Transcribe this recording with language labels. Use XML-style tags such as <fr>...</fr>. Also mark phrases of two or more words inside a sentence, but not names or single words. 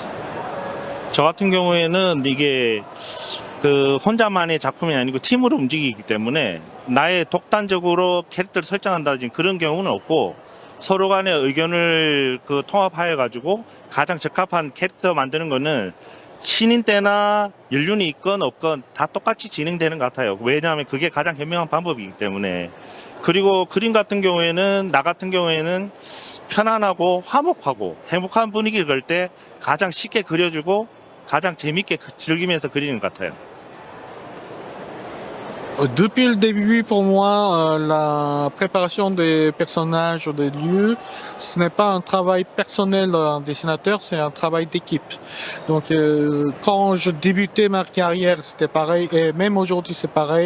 <ko>저 같은 경우에는 이게 그 혼자만의 작품이 아니고 팀으로 움직이기 때문에 나의 독단적으로 캐릭터를 설정한다든지 그런 경우는 없고 서로 간의 의견을 통합하여 가지고 가장 적합한 캐릭터 만드는 거는 신인 때나 연륜이 있건 없건 다 똑같이 진행되는 것 같아요. 왜냐하면 그게 가장 현명한 방법이기 때문에. 그리고 그림 같은 경우에는 나 같은 경우에는 편안하고 화목하고 행복한 분위기를 그릴 때 가장 쉽게 그려주고 가장 재밌게 즐기면서 그리는 것 같아요.</ko> <fr>Depuis le début, pour moi, la préparation des personnages ou des lieux, ce n'est pas un travail personnel d'un dessinateur, c'est un travail d'équipe. Donc, quand je débutais ma carrière, c'était pareil, et même aujourd'hui, c'est pareil.</fr>